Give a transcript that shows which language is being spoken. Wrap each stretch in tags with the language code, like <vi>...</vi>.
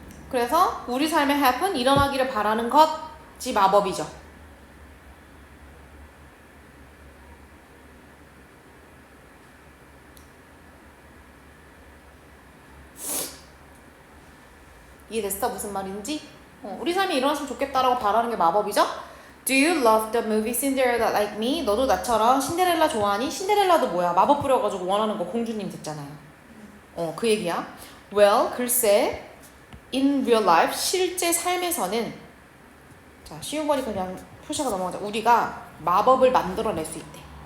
<ko>그래서 우리 삶에 happen, 일어나기를 바라는 것이 마법이죠. 이해됐어? 무슨 말인지? 우리 삶이 일어났으면 좋겠다라고 바라는 게 마법이죠?</ko> <en>Do you love the movie Cinderella like me?</en> <ko>너도 나처럼 신데렐라 좋아하니? 신데렐라도 뭐야? 마법 부려가지고 원하는 거 공주님 됐잖아요. 그 얘기야.</ko> <en>Well,</en> <ko>글쎄,</ko> <en>in real life,</en> <ko>실제 삶에서는 자, 쉬운 거니까 그냥 표시가 넘어가자. 우리가 마법을 만들어낼 수 있대.</ko>